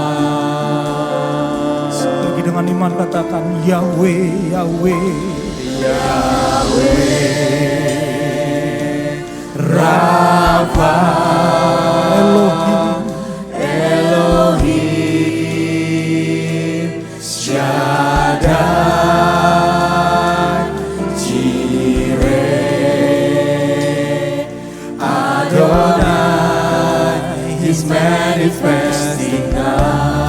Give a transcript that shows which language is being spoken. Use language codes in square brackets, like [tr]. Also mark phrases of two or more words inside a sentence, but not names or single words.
[id] Dengan iman katakan Yahweh, Yahweh, [en] Yahweh, Rafa, Elohim, Elohim, Shaddai, Jireh, Adonai is manifesting now.